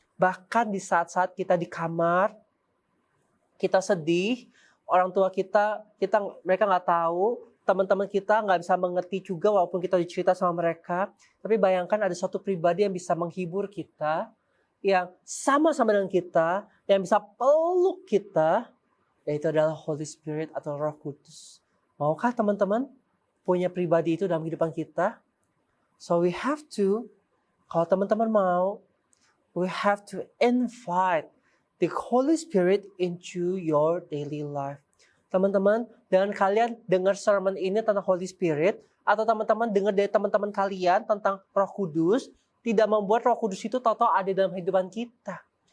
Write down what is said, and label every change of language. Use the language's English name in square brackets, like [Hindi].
[Indonesian] Bahkan di saat-saat kita di kamar, kita sedih, orang tua kita mereka nggak tahu, teman-teman kita nggak bisa mengerti juga walaupun kita dicerita sama mereka. Tapi bayangkan ada suatu pribadi yang bisa menghibur kita, yang sama-sama dengan kita, yang bisa peluk kita, yaitu adalah Holy Spirit atau Roh Kudus. Maukah teman-teman punya pribadi itu dalam kehidupan kita? [English] So we have to, [Indonesian] kalau teman-teman mau, [English] we have to invite the Holy Spirit into your daily life. [Indonesian] Teman-teman, dengan kalian dengar sermon ini tentang Holy Spirit, atau teman-teman dengar dari teman-teman kalian tentang Roh Kudus, tidak membuat Roh Kudus itu total ada dalam kehidupan kita.